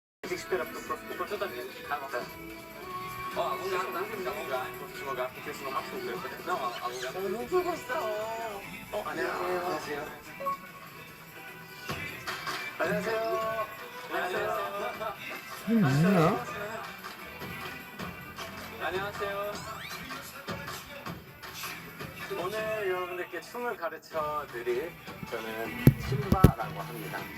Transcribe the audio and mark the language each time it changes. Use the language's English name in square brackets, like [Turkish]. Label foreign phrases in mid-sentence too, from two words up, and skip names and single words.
[Portuguese] música inspira pro protagonista. Tá bom. Alongar, não dá pra me dar alongar em outro lugar, porque senão machuca. Não, alongar. [Korean] 너무 보고 있어. 안녕하세요. 안녕하세요. 안녕하세요. 뭐야? 안녕하세요. 오늘 여러분들께 춤을 가르쳐 드릴 저는 신바라고 합니다.